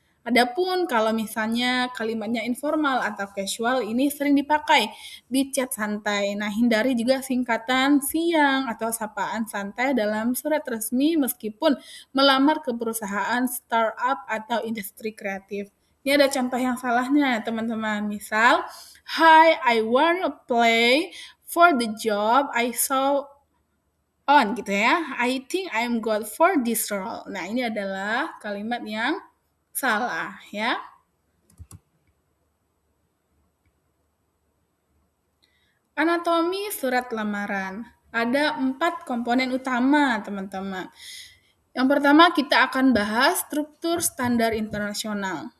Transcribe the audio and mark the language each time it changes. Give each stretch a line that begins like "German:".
Indonesian: Adapun kalau misalnya kalimatnya informal atau casual, ini sering dipakai di chat santai. Nah, hindari juga singkatan siang atau sapaan santai dalam surat resmi meskipun melamar ke perusahaan startup atau industri kreatif. Ini ada contoh yang salahnya, teman-teman. Misal,
English: Hi, I want to apply for the job I saw on
Indonesian: gitu ya.
English: I think I'm good for this role.
Indonesian: Nah, ini adalah kalimat yang salah ya. Anatomi surat lamaran. Ada 4 komponen utama, teman-teman. Yang pertama, kita akan bahas struktur standar internasional.